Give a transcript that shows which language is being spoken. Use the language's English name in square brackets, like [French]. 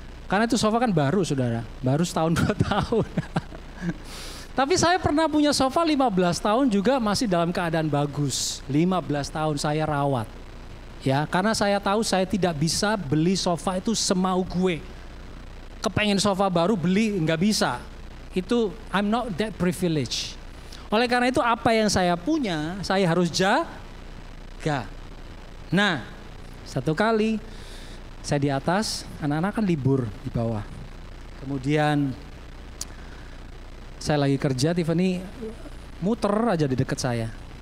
[Indonesian] Karena itu sofa kan baru saudara. Baru setahun 2 tahun. Tapi saya pernah punya sofa 15 tahun juga masih dalam keadaan bagus. 15 tahun saya rawat. Ya, karena saya tahu saya tidak bisa beli sofa itu semau gue. Kepengen sofa baru beli nggak bisa. [English] Itu I'm not that privileged. [Indonesian] Oleh karena itu apa yang saya punya saya harus jaga. Nah, satu kali Saya di atas, anak-anak kan libur di bawah. Kemudian saya lagi kerja, Tiffany muter aja di dekat saya.